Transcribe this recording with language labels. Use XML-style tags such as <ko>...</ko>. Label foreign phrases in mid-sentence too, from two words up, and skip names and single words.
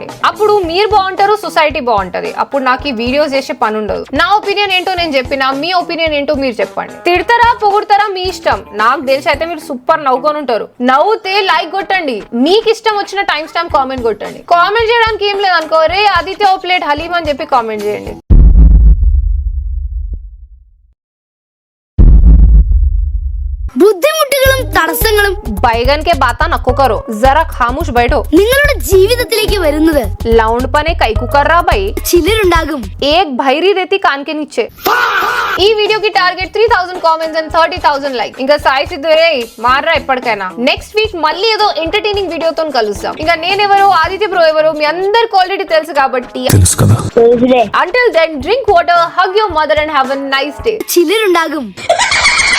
<te>అప్పుడు మీరు బాగుంటారు, సొసైటీ బాగుంటది. అప్పుడు నాకు ఈ వీడియోస్ చేసే పని ఉండదు. నా ఒపీనియన్ ఏంటో నేను చెప్పినా, మీ ఒపీనియన్ ఏంటో మీరు చెప్పండి. తిడతారా పొగుడతారా మీ ఇష్టం. నాకు తెలిసి అయితే మీరు సూపర్ నవ్వుకొని ఉంటారు. నవ్వుతే లైక్ కొట్టండి, మీకు ఇష్టం వచ్చిన</te> <en>time stamp</en> <te>కామెంట్ కొట్టండి. కామెంట్ చేయడానికి ఏం లేదు అనుకో, రే ఆదిత్య ఓ ప్లేట్ హలీం అని చెప్పి కామెంట్ చేయండి.</te> <ml>ബുദ്ധിമുട്ടുകളും തടസ്സങ്ങളും</ml> <dcc>बैगन के बाता नको करो, जरा खामोश बैठो.</dcc> <ml>നിങ്ങളുടെ ജീവിതത്തിലേക്ക് വരുന്നത്</ml> <dcc>लाउंड पने कई कुकर रहा भाई.</dcc> <ml>ചിലരുണ്ടാകും.</ml> <dcc>एक भैरी रहती कान के नीचे.</dcc> <te>ఈ వీడియోకి టార్గెట్</te> <en>3000 comments and 30000 like.</en> <te>ఇంకా సాయి సిద్ధు రే మారరా ఎప్పటికైనా.</te> <en>next week</en> <te>మళ్ళీ ఏదో ఎంటర్టైనింగ్ వీడియోతో కలుస్తాం. ఇంకా నేనెవరో ఆదిత్య బ్రో ఎవరో మీ అందరికి ఆల్రెడీ తెలుసు కాబట్టి</te> <en>until then drink water, hug your mother and have a nice day.</en> <ml>ചിലരുണ്ടാകും.</ml>